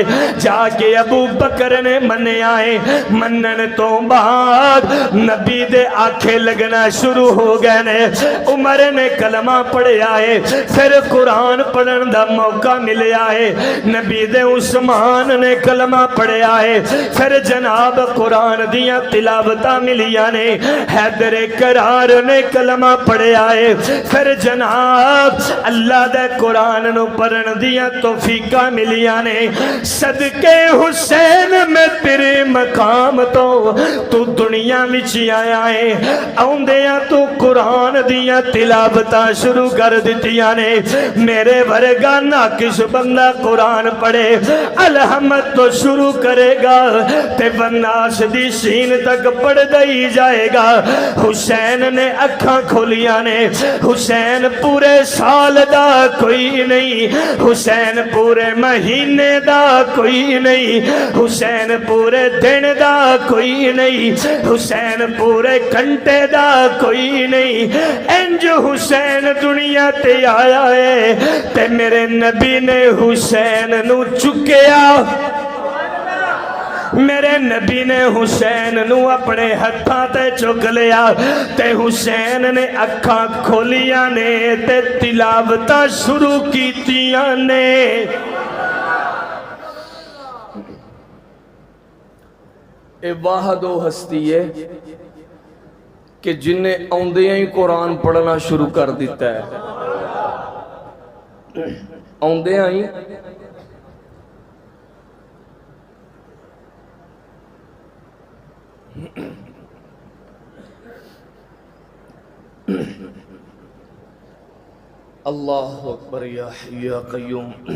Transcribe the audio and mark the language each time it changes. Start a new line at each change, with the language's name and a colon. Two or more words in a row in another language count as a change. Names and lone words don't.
Punjabi: جا کے ابو بکر نے منے آئے منن تو بعد نبی دے آنکھیں لگنا شروع ہو گئے نے عمر نے کلمہ پڑھے آئے پھر قرآن پڑھن دا موقع ملے آئے نبی دے عثمان نے کلمہ پڑھے آئے پھر جناب قرآن دیاں تلاوتاں ملیاں نے حیدر کرار نے کلمہ پڑھے آئے پھر جناب اللہ دے قرآن نو پڑھن دیاں توفیقاں ملیاں نے صدقے حسین میں تیرے مقام تو دنیا وچ آیا ہے آؤندیاں تو قرآن دیاں تلاوتاں شروع کر دتیاں نے میرے ورگا ناقص بندہ قرآن پڑھے الحمد تو شروع کرے گا تے والناس دی سین تک پڑھ دئی جائے گا حسین نے اکھاں کھولیاں نے حسین پورے سال دا کوئی نہیں حسین پورے مہینے دا کوئی نہیں حسین پورے دن دا کوئی نہیں حسین پورے گھنٹے دا کوئی نہیں انج حسین دنیا تے آیا ہے تے میرے نبی نے حسین نو چکیا میرے نبی نے حسین نو اپنے ہتھاں تے چک لیا تے حسین نے اکھاں کھولیاں نے تے تلاوتاں شروع کیتیاں نے اے واحد و ہستی ہے کہ جنہیں آندیاں ہی قرآن پڑھنا شروع کر دیتا ہے آندیاں ہی
Arabic: اللہ اکبر یا حی یا قیوم